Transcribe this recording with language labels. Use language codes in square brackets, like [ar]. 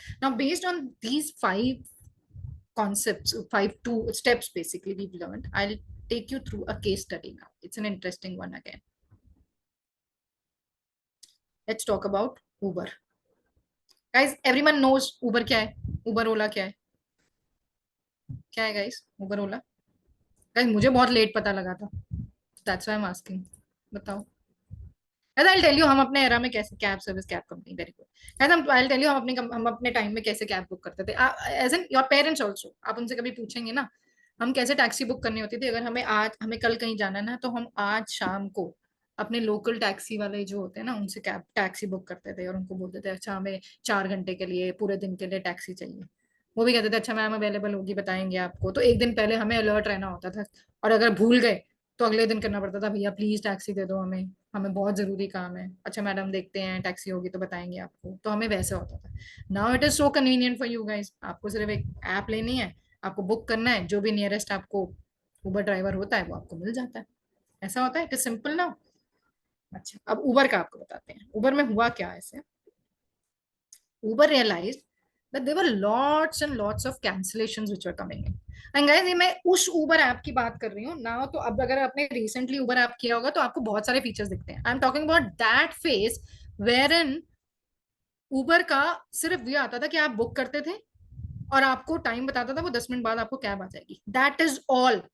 [en] Now, based on these 5 concepts, 2 steps basically we've learned, I'll take you through a case study now. It's an interesting one again. Let's talk about Uber. Guys, everyone knows Uber [hi] क्या है? Uber Ola क्या है? क्या है guys? Uber Ola? Guys, मुझे बहुत late पता लगा था. [en] That's why I'm asking. बताओ. Guys, I'll tell you [hi] हम अपने एरा में कैसे cab service, cab company, very good. Guys, I'll tell you हम अपने टाइम में कैसे कैब बुक करते थे. [en] As in your parents also. [hi] आप उनसे कभी पूछेंगे ना हम कैसे टैक्सी बुक करनी होती थी. अगर हमें कल कहीं जाना है ना, तो हम आज शाम को अपने लोकल टैक्सी वाले जो होते हैं ना उनसे कैब टैक्सी बुक करते थे और उनको बोलते थे अच्छा हमें 4 घंटे के लिए, पूरे दिन के लिए टैक्सी चाहिए. वो भी कहते थे अच्छा मैम अवेलेबल होगी, बताएंगे आपको. तो एक दिन पहले हमें अलर्ट रहना होता था, और अगर भूल गए तो अगले दिन करना पड़ता था भैया प्लीज टैक्सी दे दो हमें, हमें बहुत जरूरी काम है. अच्छा मैडम देखते हैं टैक्सी होगी तो बताएंगे आपको. तो हमें वैसे होता था. [en] Now it is so convenient for you guys. [hi] आपको सिर्फ एक ऐप लेनी है, आपको बुक करना है, जो भी नियरेस्ट आपको उबर ड्राइवर होता है वो आपको मिल जाता है. ऐसा होता है. [en] It is simple now. [hi] अच्छा, अब उबर का आपको बताते हैं. उबर में हुआ क्या ऐसे. [en] Uber realized that there were lots and lots of cancellations which were coming in. [hi] And guys, ये मैं उस Uber ऐप की बात कर रही हूँ ना. तो अब अगर आपने recently Uber ऐप किया होगा तो आपको बहुत सारे फीचर्स दिखते हैं. [en] I'm talking about that phase wherein [hi] Uber का सिर्फ ये आता था कि आप बुक करते थे और आपको टाइम बताता था वो 10 मिनट बाद आपको कैब आ जाएगी. [en] That is all.